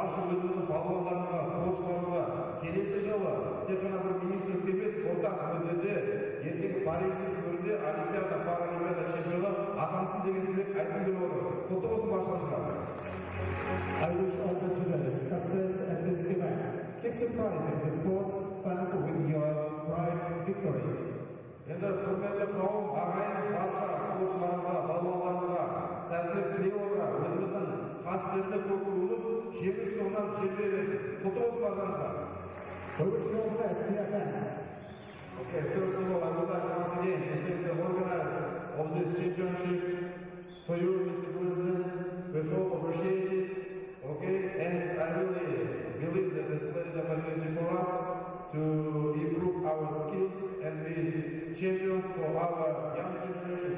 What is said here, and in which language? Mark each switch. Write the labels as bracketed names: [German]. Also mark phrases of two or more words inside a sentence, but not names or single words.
[Kazakh] барша өзіміздің балуандарымызға, спортшыларымызға келесі жылы тек қана бір министрлік емес, ортақ мүддеде ертеңгі Париждің төрінде Олимпиада, Паралимпиада чемпионы атансын деген тілек айтқым келіп отыр. Құтты болсын баршаңызға. [English] I wish all the judges success at this event. Keep surprising the sports fans with your pride victories. [Kazakh] Енді құрметті қауым, ағайын барша спортшыларымызға, балуандарымызға сәттілік тілей отыра, өзіміздің қасиетті көк туымыз жеңіс туынан желбірей берсін. Құтты болсын баршаңызға. [English] We wish you all the best, dear fans. Okay, first of all, I would like once again to thank the organizers of this championship for you, Mr. President. We hope appreciate it. Okay, and I really believe that this is a great opportunity for us to improve our skills and be champions for our young generation.